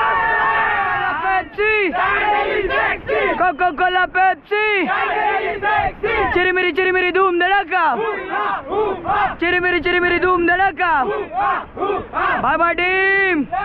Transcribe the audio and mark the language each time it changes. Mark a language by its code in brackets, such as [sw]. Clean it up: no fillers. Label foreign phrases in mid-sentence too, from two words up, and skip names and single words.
[en] Pepsi. Coca-Cola Pepsi. [hi] चिरी मेरी धूम धड़ाका. चिरी मेरी धूम धड़ाका. [en] Bye bye team.